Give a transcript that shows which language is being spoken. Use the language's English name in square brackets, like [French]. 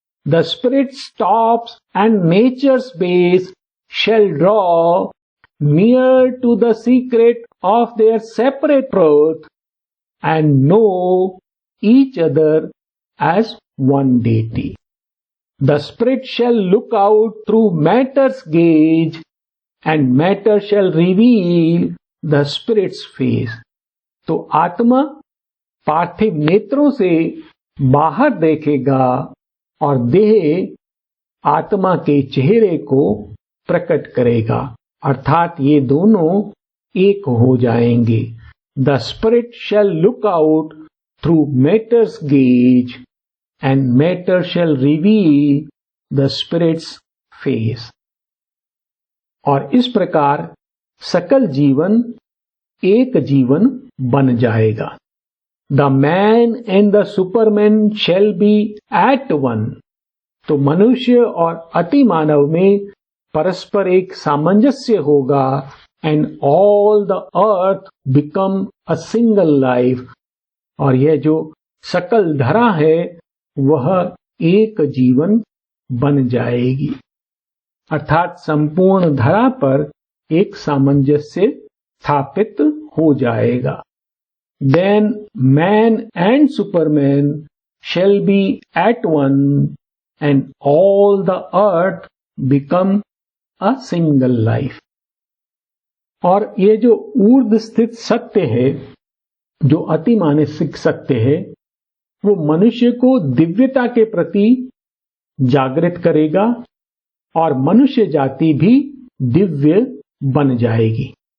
[English] The spirit stops and nature's base shall draw near to the secret of their separate truth and know each other as one deity। The spirit shall look out through matter's gauge and matter shall reveal the spirit's face। [Hindi] तो आत्मा पार्थिव नेत्रों से बाहर देखेगा और देह आत्मा के चेहरे को प्रकट करेगा अर्थात ये दोनों एक हो जाएंगे। [English] The spirit shall look out through matter's gauge and matter shall reveal the spirit's face। [Hindi] और इस प्रकार सकल जीवन एक जीवन बन जाएगा। [English] The man and the superman shall be at one। [Hindi] तो मनुष्य और अतिमानव में परस्पर एक सामंजस्य होगा [English] and all the earth become a single life। [Hindi] और यह जो सकल धरा है वह एक जीवन बन जाएगी अर्थात संपूर्ण धरा पर एक सामंजस्य स्थापित हो जाएगा। [English] Then man and superman shall be at one and all the earth become a single life। [Hindi] और ये जो ऊर्ध्व स्थित सत्य है जो अति मानसिक सत्य है वो मनुष्य को दिव्यता के प्रति जागृत करेगा और मनुष्य जाति भी दिव्य बन जाएगी।